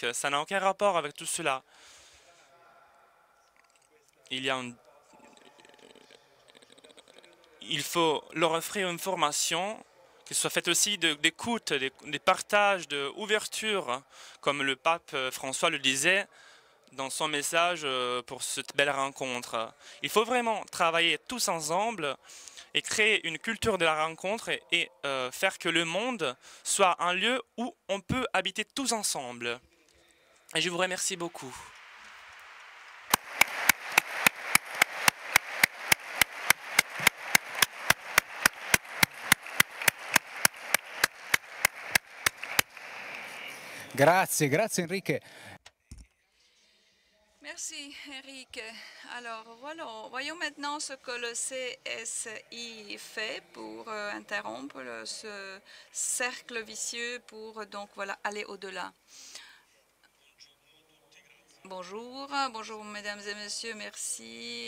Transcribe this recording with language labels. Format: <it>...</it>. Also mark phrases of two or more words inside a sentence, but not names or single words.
<fr>Ça n'a aucun rapport avec tout cela. Il faut leur offrir une formation qui soit faite aussi d'écoute, des partages, d'ouverture, comme le pape François le disait dans son message pour cette belle rencontre. Il faut vraiment travailler tous ensemble et créer une culture de la rencontre et faire que le monde soit un lieu où on peut habiter tous ensemble. Et je vous remercie beaucoup.</fr> <it>Grazie, grazie Enrique.</it> <fr>Merci, Eric. Alors, voilà, voyons maintenant ce que le CSI fait pour interrompre ce cercle vicieux, pour donc voilà aller au-delà. Bonjour, bonjour mesdames et messieurs, merci.</fr>